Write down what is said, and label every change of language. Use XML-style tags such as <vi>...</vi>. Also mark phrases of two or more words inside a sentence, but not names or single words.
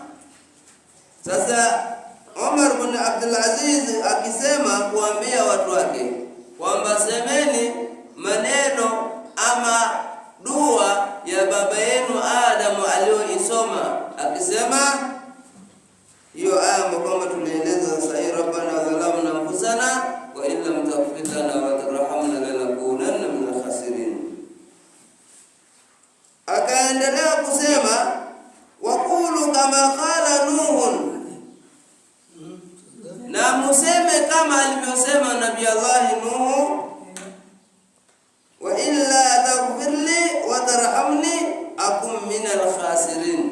<sw>Sasa Umar bin Abdul Aziz akisema kuambia watu wake kwamba semeni maneno ama dua ya baba yenu Adamu aliyoisoma, akisema hiyo aya kwamba tulieleza sasa,</sw> <ar>ربنا ظلمنا أنفسنا وإن لم تغفر لنا وترحمنا لنكونن من الخاسرين.</ar> <sw>Akaendelea kusema</sw> <ar>وقولوا كما قال نوح,</ar> <sw>na museme kama alivyosema Nabii Allah Nuh,</sw> <ar>وإلا تغفر لي وترحمني أكن من الخاسرين.</ar>